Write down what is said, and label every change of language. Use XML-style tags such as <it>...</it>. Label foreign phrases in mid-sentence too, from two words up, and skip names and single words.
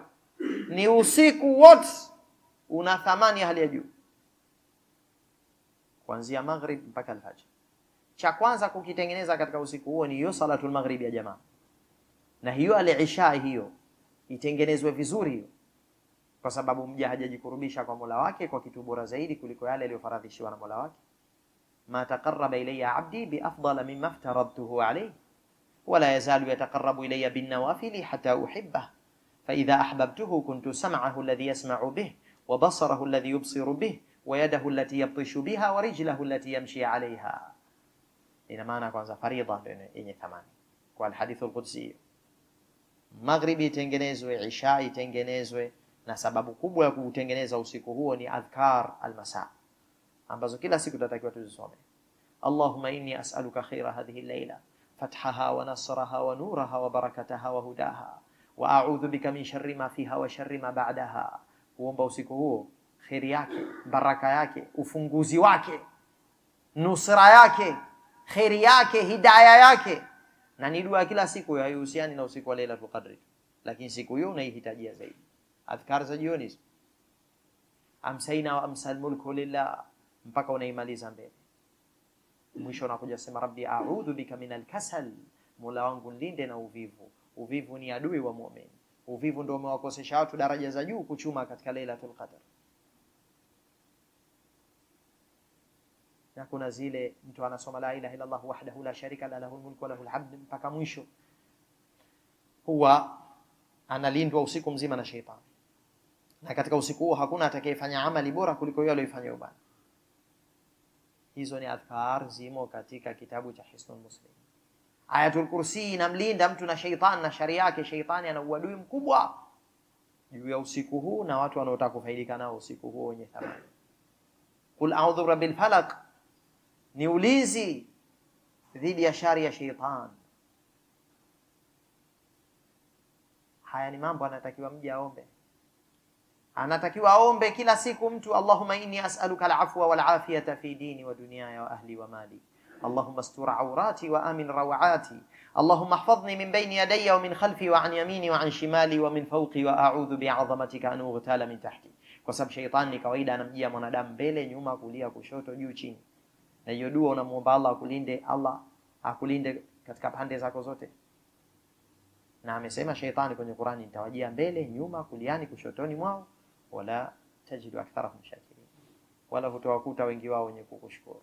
<sw>Ni usiku wote una thamani ya hali ya juu, kuanzia maghrib mpaka alfajr. Cha kwanza kukitengeneza katika usiku huo ni hiyo</sw> <ar>صلاة المغرب</ar> <sw>ya jamaa, na hiyo al-isha hiyo itengenezwe vizuri hiyo, kwa sababu mja hajajikurubisha kwa Mola wake kwa kitu bora zaidi kuliko yale aliyofaradhishiwa na Mola wake.</sw> <ar>ما تقرب إلي عبدي بأفضل مما افترضته عليه ولا يزال يتقرب إلي بالنوافل حتى أحبه فإذا أحببته كنت سمعه الذي يسمع به وبصره الذي يبصر به ويده التي يبطش بها ورجله التي يمشي عليها.</ar> <sw>Ina maana kwanza faridha yenye thamani kwa</sw> <ar>الحديث القدسي.</ar> <sw>Maghribi itengenezwe, isha itengenezwe, na sababu kubwa ya kutengeneza usiku huo ni</sw> <ar>أذكار المساء</ar> <sw>ambazo kila siku tutatakiwa tuzisome.</sw> <ar>اللهم إني أسألك خير هذه الليلة فتحها ونصرها ونورها وبركتها وهداها وأعوذ بك من شر ما فيها وشر ما بعدها.</ar> <sw>Kuomba usiku huo khairi yake, baraka yake, ufunguzi wake, nusra yake, khairi yake, hidayah yake, na ni dua kila siku, haihusiani na usiku wa Lailatul Qadr, lakini siku hiyo unaihitajia zaidi. Adhkar za jioni,</sw> <ar>أمسينا وأمسى الملك لله,</ar> <sw>mpaka unaimaliza mbele. Mwisho unakuja sema</sw> <ar>رب أعوذ بك من الكسل,</ar> <sw>Mola wangu nilinde na uvivu. Uvivu ni adui wa muumini. Uvivu ndio umewakosesha watu daraja za juu kuchuma katika Lailatul Qadr. Na kuna zile mtu anasoma</sw> <ar>لا إله إلا الله وحده لا شريك له له الملك وله الحمد</ar> <sw>mpaka mwisho, huwa analindwa usiku mzima na sheitani. Na katika usiku huo hakuna atakayefanya amali bora kuliko yule aliyefanya ubaya. Hizo ni adhkar zimo katika kitabu cha Hisnul Muslim. Ayatul Kursi inamlinda mtu na sheitani na shari yake. Sheitani ana uadui mkubwa juu ya usiku huu na watu wanaotaka kufaidika nao usiku huo wenye thamani.</sw> <ar>قل أعوذ برب الفلق</ar> <sw>ni ulinzi dhidi ya shari ya sheitani. Haya ni mambo anatakiwa mje aombe. Anatakiwa aombe kila siku mtu,</sw> <ar>اللهم إني أسألك العفو والعافية في ديني ودنياي وأهلي ومالي. اللهم استر عوراتي وآمن روعاتي. اللهم احفظني من بين يدي ومن خلفي وعن يميني وعن شمالي ومن فوقي وأعوذ بعظمتك أن أغتال من تحتي.</ar> <sw>Kwa sababu shaytan ni kawaida anamjia mwanadamu mbele, nyuma, kulia, kushoto, juu, chini. Na hiyo dua unamuomba Allah akulinde, Allah akulinde katika pande zako zote. Na amesema shaytani kwenye Qur'ani, nitawajia mbele, nyuma, kuliani, kushotoni mwao,</sw> <ar>ولا تجد أكثرهم شاكرين,</ar> <sw>wala hutawakuta wengi wao wenye kukushukuru.</sw>